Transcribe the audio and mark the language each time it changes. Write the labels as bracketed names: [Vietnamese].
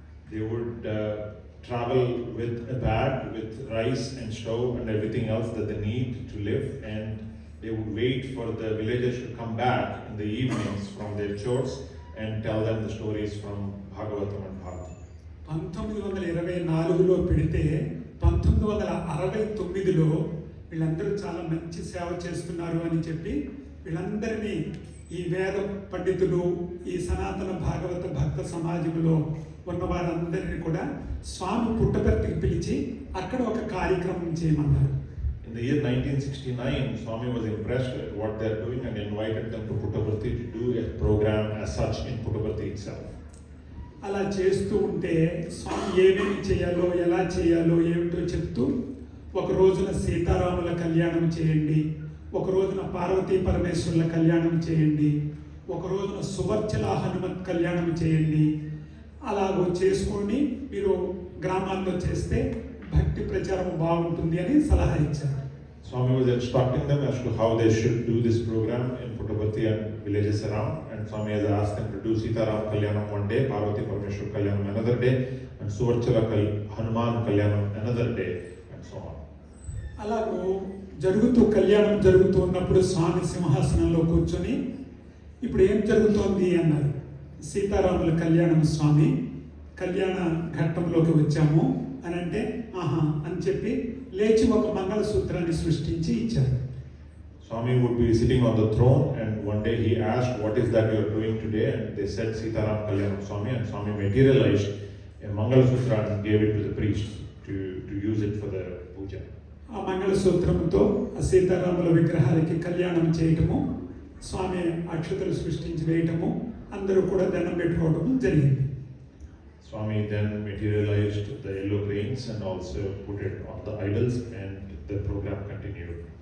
[English] They would travel with a bag with rice and stove and everything else that they need to live, and they would wait for the villagers to come back in the evenings from their chores and tell them the stories from Bhagavatam and Bhagavatam. [Telugu] 1924లో పెడితే 1969లో వీళ్ళందరూ చాలా మంచి సేవ చేస్తున్నారు అని చెప్పి వీళ్ళందరినీ ఈ వేద పండితులు, ఈ సనాతన భాగవత భక్త సమాజంలో ఉన్న వారందరినీ కూడా స్వామి పుట్టపర్తికి పిలిచి అక్కడ ఒక కార్యక్రమం చేయమన్నారు. [English] In the year 1969, Swami was impressed at what they are doing and invited them to Puttaparthi to do a program as such in Puttaparthi itself. [Telugu] అలా చేస్తూ ఉంటే స్వామి ఏమేమి చేయాలో, ఎలా చేయాలో ఏమిటో చెప్తూ ఒక రోజున సీతారాముల కళ్యాణం చేయండి, ఒక రోజున పార్వతీ పరమేశ్వరుల కళ్యాణం చేయండి, ఒక రోజున సువర్చల హనుమత్ కళ్యాణం చేయండి, అలాగో చేసుకొని మీరు గ్రామాల్లో చేస్తే భక్తి ప్రచారం బాగుంటుంది అని సలహా ఇచ్చారు. [English] Swami was instructing them as to how they should do this program in Puttaparthi and villages around, and Swami has asked them to do Sitaram Kalyanam one day, Parvati Parameshwar Kalyanam another day, and Suvarchala Hanuman Kalyanam another day, and so on. [Telugu] అలాగూ కళ్యాణం జరుగుతూ ఉన్నప్పుడు స్వామి సింహాసనంలో కూర్చొని ఇప్పుడు ఏం జరుగుతోంది అన్నారు. సీతారాముల కళ్యాణం స్వామి, కళ్యాణ ఘట్టంలోకి వచ్చాము అని అంటే ఆహా అని చెప్పి లేచి ఒక మంగళసూత్రాన్ని సృష్టించి ఇచ్చారు. [English] Swami would be sitting on the throne, and one day he asked, what is that you are doing today? And they said Sitaram Kalyanam Swami, and Swami materialized a Mangalasutra and gave it to the priest to use it for the puja. [Telugu] ఆ మంగళసూత్రంతో ఆ సీతారాముల విగ్రహాలకి కళ్యాణం చేయటము, స్వామి అక్షతలు సృష్టించి వేయటము, అందరూ కూడా దండం పెట్టుకోవటము జరిగింది. [English] Swami then materialized the yellow grains and also put it on the idols, and the program continued.